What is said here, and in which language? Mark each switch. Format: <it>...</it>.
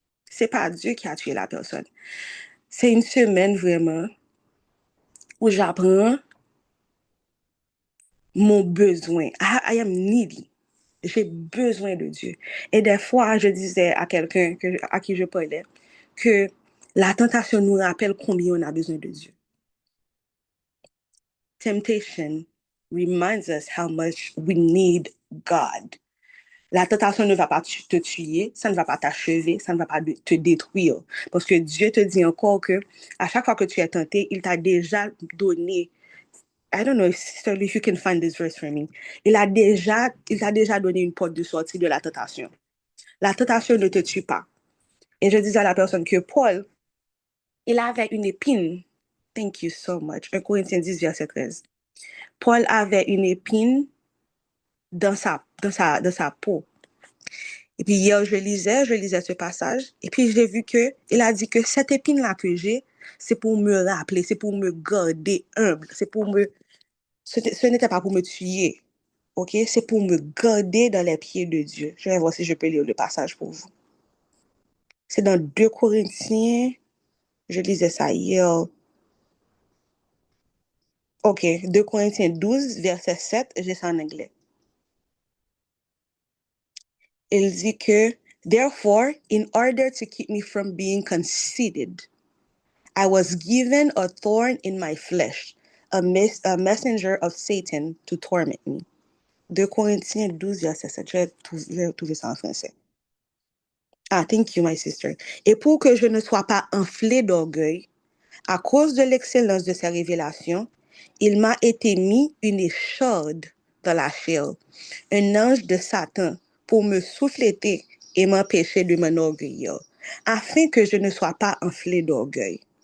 <fr>C'est pas Dieu qui a tué la personne. C'est une semaine vraiment où j'apprends mon besoin.</fr> <en>I am needy.</en> <fr>J'ai besoin de Dieu. Et des fois, je disais à quelqu'un à qui je parlais que la tentation nous rappelle combien on a besoin de Dieu.</fr> <en>Temptation reminds us how much we need God.</en> <fr>La tentation ne va pas te tuer, ça ne va pas t'achever, ça ne va pas te détruire. Parce que Dieu te dit encore que à chaque fois que tu es tenté, il t'a déjà donné.</fr> <en>I don't know if you can find this verse for me.</en> <fr>Il t'a déjà donné une porte de sortie de la tentation. La tentation ne te tue pas. Et je disais à la personne que Paul, il avait une épine.</fr> <en>Thank you so much.</en> <fr>1 Corinthiens 10, verset 13. Paul avait une épine dans sa peau. Et puis hier, je lisais ce passage, et puis j'ai vu qu'il a dit que cette épine-là que j'ai, c'est pour me rappeler, c'est pour me garder humble, ce n'était pas pour me tuer, ok? C'est pour me garder dans les pieds de Dieu. Je vais voir si je peux lire le passage pour vous. C'est dans 2 Corinthiens, je lisais ça hier. Ok, 2 Corinthiens 12, verset 7, j'ai ça en anglais. Il dit que,</fr> <en>therefore, in order to keep me from being conceited, I was given a thorn in my flesh, a messenger of Satan to torment me.</en> <fr>2 Corinthiens 12, verset 7. Je vais trouver ça en français.</fr> <en>Ah, thank you, my sister.</en> <fr>Et pour que je ne sois pas enflé d'orgueil, à cause de l'excellence de ces révélations, il m'a été mis une écharde dans la chair, un ange de Satan, pour me souffleter et m'empêcher de m'enorgueillir, afin que je ne sois pas enflé d'orgueil.</fr>